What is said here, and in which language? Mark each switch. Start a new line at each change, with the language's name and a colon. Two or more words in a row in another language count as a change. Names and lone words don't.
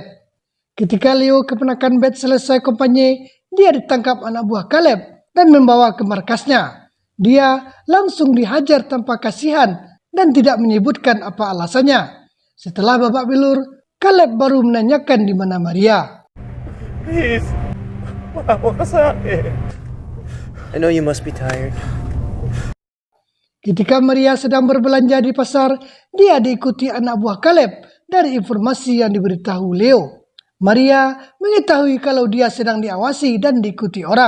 Indonesian: Ketika Leo, keponakan Beth, selesai kampanye, dia ditangkap anak buah Kaleb dan membawa ke markasnya. Dia langsung dihajar tanpa kasihan dan tidak menyebutkan apa alasannya. Setelah babak belur, Kaleb baru menanyakan di mana Maria.
Filipino: Please, maawa ka sa akin.
English: I know you must be tired.
Indonesian: Ketika Maria sedang berbelanja di pasar, dia diikuti anak buah Kaleb dari informasi yang diberitahu Leo. Maria mengetahui kalau dia sedang diawasi dan diikuti orang.